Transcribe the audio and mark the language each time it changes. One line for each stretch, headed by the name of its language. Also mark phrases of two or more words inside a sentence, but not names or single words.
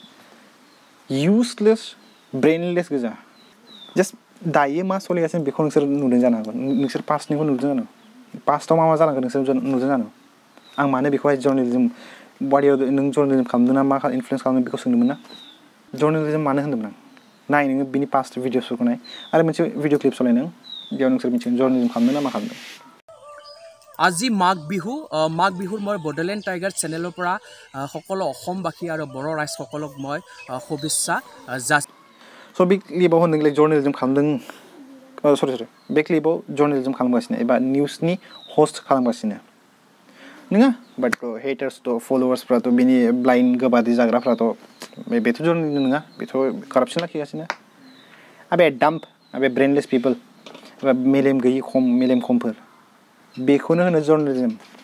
English: useless brainless
Bodo: गोजा जास्ट दायो मा सोलिगासिनो बेखौ नोंसोर नुदों जानो हागौ नोंसोर पास्टनिखौ नुदों जानो पास्टआव मा जालांगोन नोंसोर नुदों जानो आं मानो बेखौहाय जर्नालिजम वाडियाव नों जर्नालिजम खालामदों ना मा इनफ्लुयेन्स खालामदों बेखौ सोंदोंमोन ना जर्नालिजम मानो होन्दोंमोन आं नाय नोङो बिनि
English: past videosफोरखौ
Bodo: नाय आरो मोनसे
English: video clip
Bodo: सलाय नों बेयाव नोंसोर मिथिगोन जर्नालिजम खालामदों ना मा खालामदों
Assamese: আজি মাঘ বিহুৰ মই বডোলেণ্ড টাইগাৰ চেনেলৰ পৰা সকলো অসমবাসী আৰু বড় ৰাইজসকলক মই শুভেচ্ছা যাচিছোঁ
Bodo: स' बे क्लिपाव होनदोंलाय जर्नालिजम खालामदों सरि बे क्लिपाव जर्नालिजम खालामगासिनो एबा
English: newsनि host
Bodo: खालामगासिनो नङा
English: but haters' followers'
Bodo: बिनि ब्लाइन्ड गोबादै जाग्राफ्राथ' बेथ' जर्नालिजम नङा बेथ' कारापसन लाखिगासिनो आबे डाम्प आबे
English: brainless people
Bodo: एबा मेलेम गैयि मेलेम खमफोर बेखौनो होनो जर्नालिजम